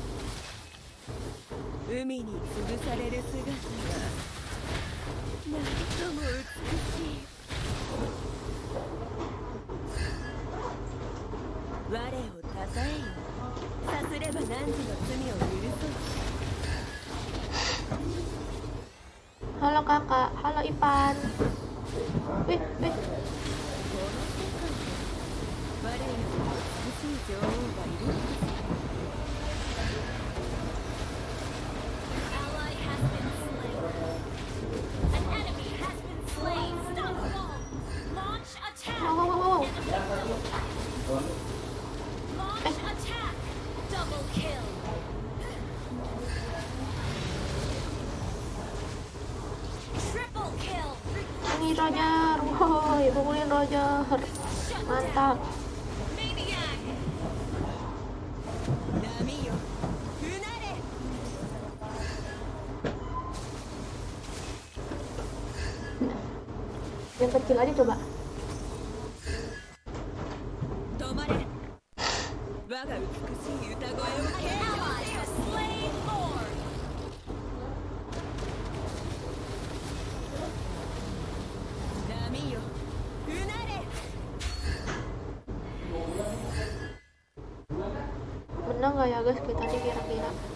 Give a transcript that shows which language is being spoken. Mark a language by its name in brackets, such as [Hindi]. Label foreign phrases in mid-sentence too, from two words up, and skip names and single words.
[Japanese] 海に潰される姿がなんとも美しい我をたたえよさすれば何時の罪を許そう [Indonesian] Halo kakak, halo Ipan. Wih. [Japanese] この世界で我よりも美しい女王がいるのです [English] Ally has been slain. An enemy has been slain. Stop wall. Launch attack. Wow. Launch attack. Double kill. Triple kill. [Indonesian] Ini Roger. Woi, pukulin Roger. Mantap. [English] Maniac. [Japanese] 波ようなれ [Indonesian] Yang kecil aja coba. [Japanese] 止まれ我が美しい歌声を [English] An ally has slain Lord. [Japanese] 波ようなれ [Indonesian] Menang nggak ya guys kita nih kira-kira?